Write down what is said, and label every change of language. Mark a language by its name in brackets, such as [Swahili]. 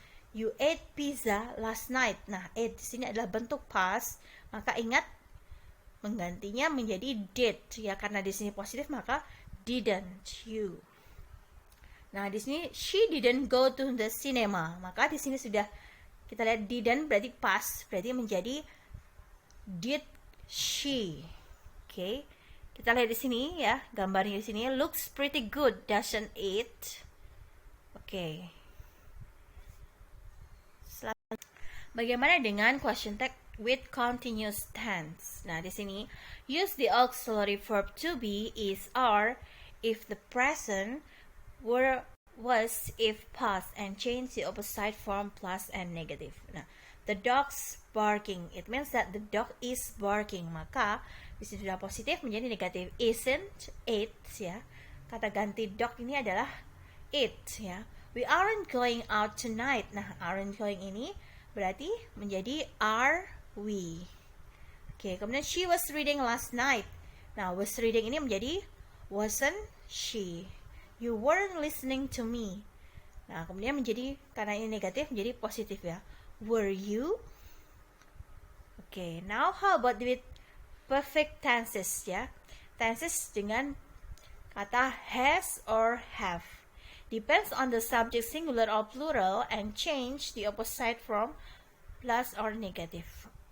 [English] You ate pizza last night. [Indonesian] Nah, ate di sini adalah bentuk past, maka ingat menggantinya menjadi did ya, karena di sini positif maka [English] didn't you. [Indonesian] Nah, di sini [English] she didn't go to the cinema, [Indonesian] maka di sini sudah kita lihat didn't berarti past, berarti menjadi [English] did she. [Indonesian] Oke. Kita lihat di sini ya, gambarnya di sini [English] looks pretty good, doesn't it? [Indonesian] Oke. Bagaimana dengan question tag with continuous tense? Nah, di sini [English] use the auxiliary verb to be, is, are if the present, were, was if past, and change the opposite form plus and negative. Nah, the dog's barking. It means that the dog is barking. [Indonesian] Maka di sini sudah positif menjadi negatif. [English] Isn't it [Indonesian] ya. Kata ganti dog ini adalah it ya. [English] We aren't going out tonight. [Indonesian] Nah, aren't going ini berarti menjadi [English] are we. [Indonesian] Oke, kemudian [English] she was reading last night. Nah, was reading [Indonesian] ini menjadi [English] wasn't she. You weren't listening to me. [Indonesian] Nah, kemudian menjadi, karena ini negatif, menjadi positif ya. [English] Were you? Okay, now how about with perfect tenses ya? Tenses [Indonesian] dengan kata [English] has or have. Depends on the subject singular or plural and change the opposite from plus or negative.